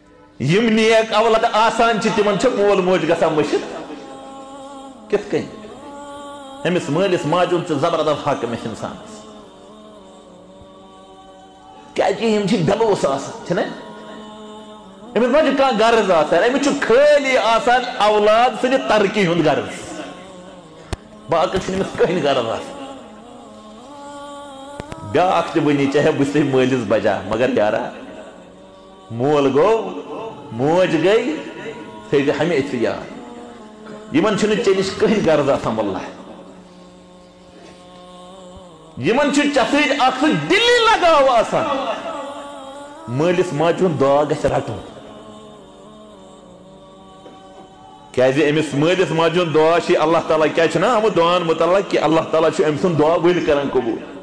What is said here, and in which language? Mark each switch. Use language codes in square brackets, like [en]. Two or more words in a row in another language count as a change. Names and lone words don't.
[ks] یم نیک اولاد آسان تمن مول موج گژھان مشت کت کن امس مالس ماجہ زبردست حق امس انسانس کہ بلوس آسان امس ما کھانا غرض آسان امس خالی آسان اولاد سن ترقی ہند غرض باقی امس کہین غرض آسان بیاکھ تنی چاہے بس مالس بجا مگر یارا مول گو موج گئی تھے ہمیشہ یاد یمن چھ چے نش کہین غرض آسان واللہ یمن چھ ژے سۭتۍ اکھ سُہ دلی لگاو آسان مٲلِس ماجہِ ہُنٛد دعا گژھِ رٹُن کیازِ أمِس مٲلِس ماجہِ ہُنٛد دعا چھِ اللہ تعالیٰ کیٛاہ چھُ نا آمُت دعاہن متعلق کہ اللہ تعالیٰ چھُ أمۍ سُنٛد دعا ؤلۍ کران قبوٗل